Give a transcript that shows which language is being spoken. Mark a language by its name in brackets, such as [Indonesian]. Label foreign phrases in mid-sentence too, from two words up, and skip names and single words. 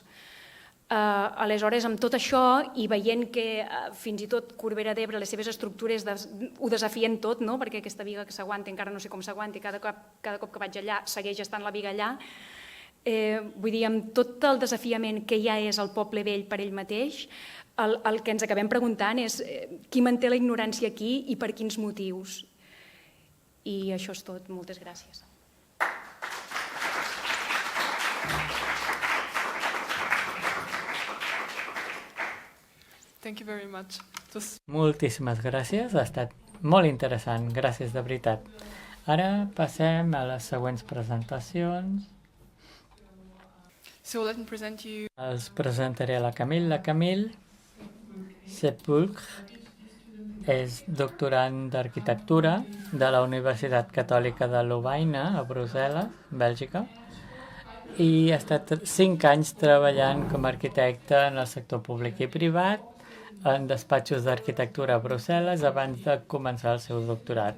[Catalan] Aleshores, amb tot això i veient que fins i tot Corbera d'Ebre, les seves estructures ho desafien tot, perquè aquesta viga que s'aguanta encara no sé com s'aguanta i cada cop que vaig allà segueix estant la viga allà. Vull dir, amb tot el desafiament que ja és el poble vell per ell mateix, el que ens acabem preguntant és qui manté la ignorància aquí i per quins motius. I això és tot. Moltes gràcies. [English] Thank you very much. [Catalan] Moltíssimes gràcies, ha estat molt interessant, gràcies de veritat. Ara passem a les següents presentacions. [English] So let me present you. [Catalan] Els presentaré a la Camille. La Camille Sepulcre és doctorant d'arquitectura de la Universitat Catòlica de Lovaina, a Brussel·les, Bèlgica, i ha estat 5 anys treballant com a arquitecte en el sector públic i privat, en despatxos d'arquitectura a Brussel·les abans de començar el seu doctorat.